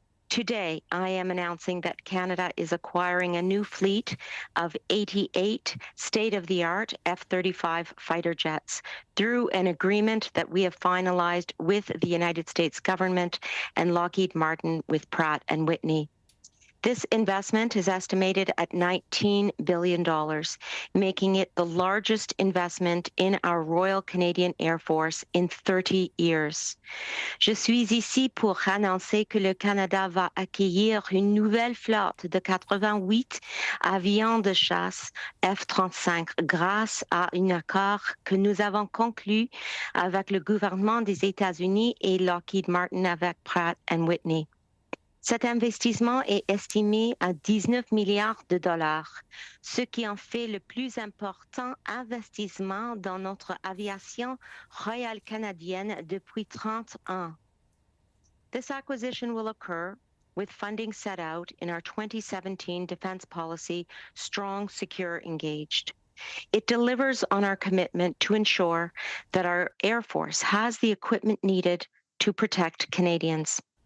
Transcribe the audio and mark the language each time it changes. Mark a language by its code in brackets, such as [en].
[en] Today, I am announcing that Canada is acquiring a new fleet of 88 state-of-the-art F-35 fighter jets through an agreement that we have finalized with the United States government and Lockheed Martin with Pratt & Whitney. This investment is estimated at $19 billion, making it the largest investment in our Royal Canadian Air Force in 30 years. [fr] Je suis ici pour annoncer que le Canada va accueillir une nouvelle flotte de 88 avions de chasse F-35 grâce à un accord que nous avons conclu avec le gouvernement des États-Unis et Lockheed Martin avec Pratt & Whitney. Cet investissement est estimé à 19 milliards de dollars, ce qui en fait le plus important investissement dans notre aviation royale canadienne depuis 30 ans. [en] This acquisition will occur with funding set out in our 2017 defense policy, Strong, Secure, Engaged. It delivers on our commitment to ensure that our Air Force has the equipment needed to protect Canadians.